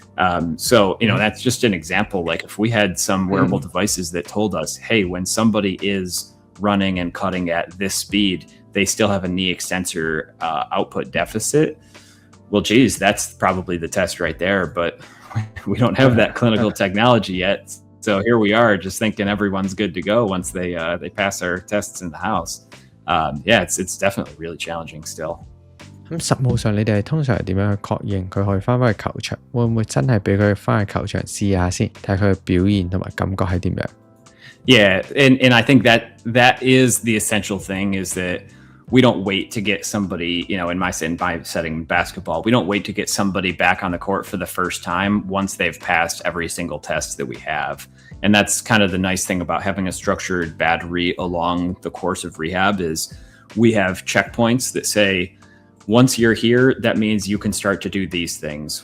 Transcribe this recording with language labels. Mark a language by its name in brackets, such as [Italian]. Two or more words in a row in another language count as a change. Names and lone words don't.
[English] So that's just an example. Like if we had some wearable devices that told us, hey, when somebody is running and cutting at this speed, they still have a knee extensor output deficit. Well, geez, that's probably the test right there, but we don't have that clinical technology yet. So here we are, just thinking everyone's good to go once they pass our tests in the house. It's definitely really challenging still. [Cantonese] 咁實務上你哋係通常係點樣去確認佢可以翻返去球場？會唔會真係俾佢翻去球場試下先，睇佢嘅表現同埋感覺係點樣？ [English] Yeah, and I think that is the essential thing is that we don't wait to get somebody, in my setting basketball, we don't wait to get somebody back on the court for the first time once they've passed every single test that we have. And that's kind of the nice thing about having a structured battery along the course of rehab is we have checkpoints that say, once you're here, that means you can start to do these things.